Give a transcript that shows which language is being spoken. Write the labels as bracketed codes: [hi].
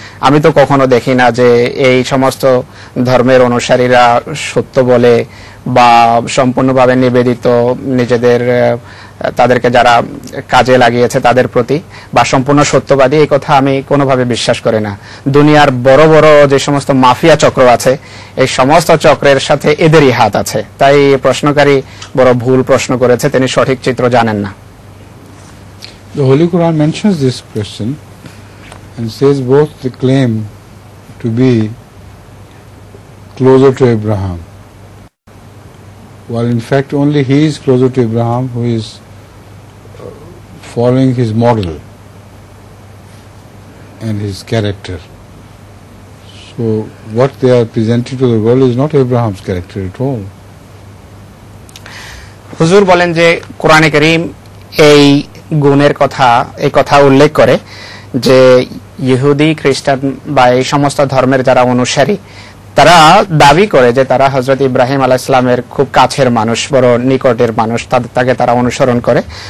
[bn] আমি তো কখনো দেখি না যে এই সমস্ত ধর্মের অনুসারীরা সত্য বলে বা সম্পূর্ণভাবে নিবেদিত, নিজেদের তাদেরকে যারা কাজে লাগিয়েছে তাদের প্রতি বা সম্পূর্ণ সত্যবাদী, এই কথা আমি কোনোভাবে বিশ্বাস করি না। দুনিয়ার বড় বড় যে সমস্ত মাফিয়া চক্র আছে, এই সমস্ত চক্রের সাথে এদেরই হাত আছে। তাই প্রশ্নকারী বড় ভুল প্রশ্ন করেছে, তিনি সঠিক চিত্র জানেন না। [en] The Holy Quran mentions this question and says both they claim to be closer to Abraham, while in fact only he is closer to Abraham who is following his model and his character. So what they are presenting to the world is not Abraham's character at all. [bn] হুজুর বলেন যে কোরআনে কারীম এই গুণের কথা, এই কথা উল্লেখ করে যে ইহুদি, খ্রিস্টান বা এই সমস্ত ধর্মের যারা অনুসারী, তারা দাবি করে যে তারা হযরত ইব্রাহিম আলাইহিস সালামের খুব কাছের মানুষ, বড় নিকটের মানুষ, তাকে তারা অনুসরণ করে।